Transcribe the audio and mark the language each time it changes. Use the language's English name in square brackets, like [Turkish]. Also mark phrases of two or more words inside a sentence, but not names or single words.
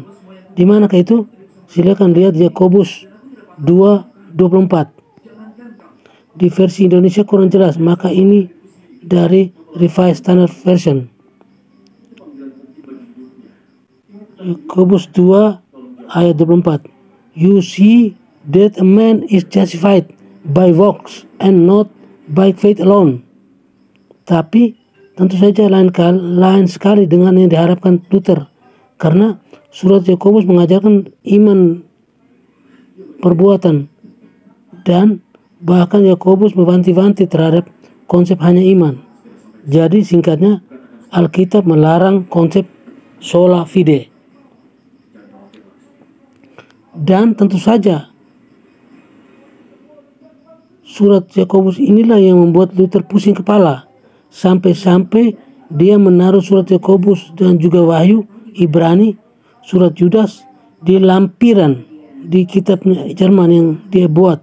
[Indonesian] Di manakah itu? Silakan lihat Yakobus 2:24. Di versi Indonesia kurang jelas, maka ini dari Revised Standard Version. Yakobus 2 ayat 24. [English] You see that a man is justified by works and not by faith alone. [Indonesian] Tapi tentu saja lain sekali dengan yang diharapkan Luther, karena surat Yakobus mengajarkan iman perbuatan, dan bahkan Yakobus mewanti-wanti terhadap konsep hanya iman. Jadi singkatnya, Alkitab melarang konsep [Latin] sola fide. [Indonesian] Dan tentu saja surat Yakobus inilah yang membuat Luther pusing kepala, sampai-sampai dia menaruh surat Yakobus dan juga Wahyu, Ibrani, surat Yudas di lampiran di kitabnya Jerman yang dia buat.